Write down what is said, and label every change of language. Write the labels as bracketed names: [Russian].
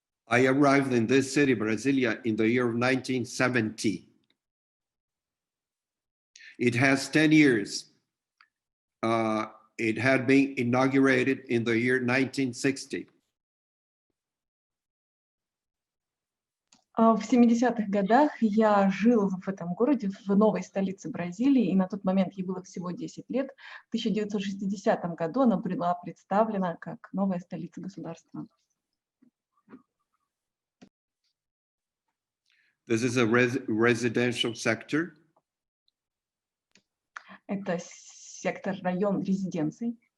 [English] I arrived in this city, Brasilia, in the year of 1970. It has 10 years. It had been inaugurated in the year 1960. [Russian] В 70-х годах я жил в этом городе, в новой столице Бразилии, и на тот момент ей было всего 10 лет. В 1960 году она была представлена как новая столица государства. [English] This is a residential sector. [Russian] Это сектор, район резиденций.